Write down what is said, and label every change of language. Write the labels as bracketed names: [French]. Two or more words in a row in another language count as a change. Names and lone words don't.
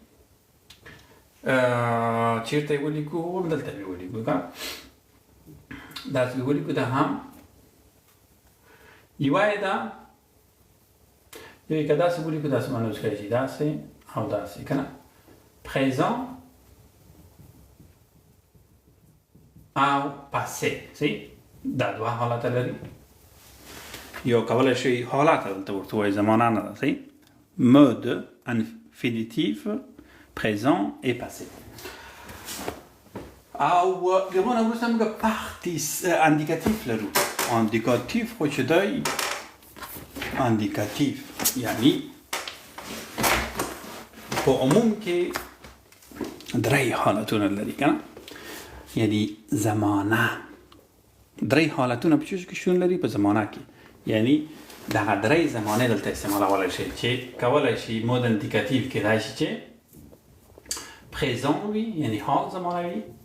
[Pashto] چیرته یې ولیکو دلته یې ولیکو کنه داسې یې ولیکو دا هم یوه یې ده یو یې که داسې ولیکو داسې معنی کولی شي داسې او داسې کنه présent او passé صحیح دا دوه حالت لري یو کولی شي حالت دلته ورته وایي زمانه نه ده صحیح [French] mode infinitif présent et passé [Pashto] او دغه نه وروسته موږ اندیکاتیف لرو اندیکاتیف خو چې دی اندیکاتیف یعنی په عموم کې درې حالتونه لري کنه یعنی زمانه درې حالتونه په چیز کې شون لري په زمانه کې یعنی دغه درې زمانه دلته استعمالولی شي چې کولی شي [French] mode indicatif [Pashto] کېدای شي چې پریزن وي یعنی حال زمانه وي